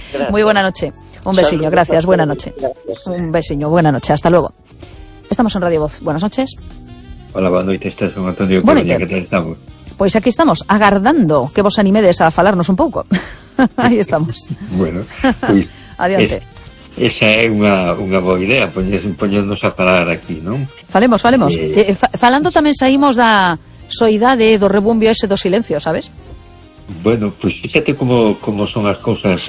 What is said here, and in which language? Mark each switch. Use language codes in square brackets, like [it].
[es] Muy buena noche. Un besiño, gracias. Buena noche. Gracias. Un besiño, buena noche. Hasta luego. Estamos en Radio Voz. Buenas noches. Hola, buenas noches, estás con Antonio Coruña, ¿qué tal estamos? [gl] Pues aquí estamos, agardando que vos animedes a falarnos un poco. [es] Ahí estamos. Bueno, [gl] adiante. Esa é unha boa idea, poñernos a falar aquí, non? Falemos. Falando tamén saímos da soidade do rebumbio ese do silencio, sabes? Bueno, pues fíjate como son as cousas.